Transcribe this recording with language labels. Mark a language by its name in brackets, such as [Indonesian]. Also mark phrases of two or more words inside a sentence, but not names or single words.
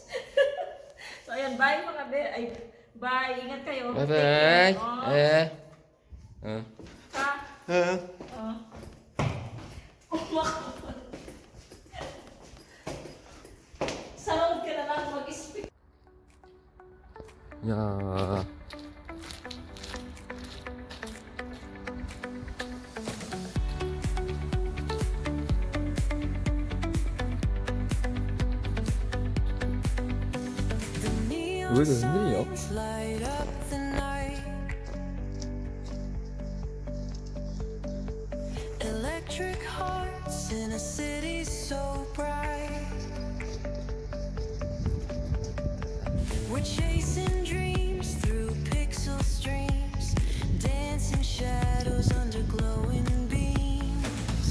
[Filipino] So, ayan. Bye mga bebs. Ay, bye. Ingat kayo. Bye-bye. Ha? Sarod ka na lang mag-speak. [Korean] 야. 왜 이렇게 흔들려? [English] Electric hearts in a city so bright. We're chasing dreams through pixel streams, dancing shadows under glowing beams.